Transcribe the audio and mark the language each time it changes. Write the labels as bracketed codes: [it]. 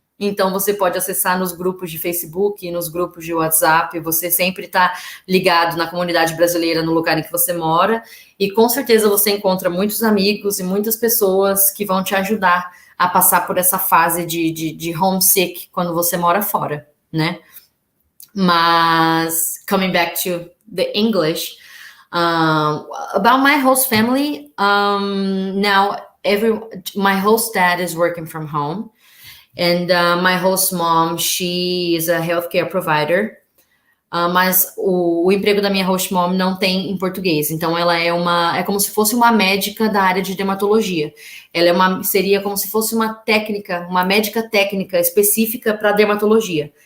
[pt] Então, você pode acessar nos grupos de Facebook, nos grupos de WhatsApp, você sempre está ligado na comunidade brasileira no lugar em que você mora, e com certeza você encontra muitos amigos e muitas pessoas que vão te ajudar a passar por essa fase de homesick quando você mora fora, né? Mas, [en] coming back to the English, about my host family, now my host dad is working from home. And my host mom, she is a healthcare provider, [pt] mas o emprego da minha host mom não tem em português. Então, ela é como se fosse uma médica da área de dermatologia. Ela seria como se fosse uma médica técnica específica para dermatologia.